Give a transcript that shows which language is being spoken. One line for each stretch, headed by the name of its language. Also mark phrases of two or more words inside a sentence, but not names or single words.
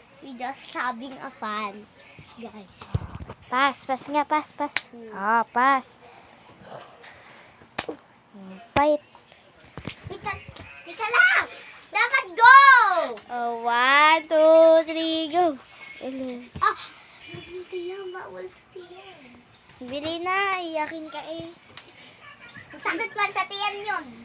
English: We just having a fun, guys.
Filipino: Pas nga, pas. Ah, pas. Bite. Tika lang! Dapat go! Oh, 1, 2, 3, go. Ah! Hindi yan, bawal sa tiyan. Bili na, iyakin ka eh. Masakit man sa tiyan yun.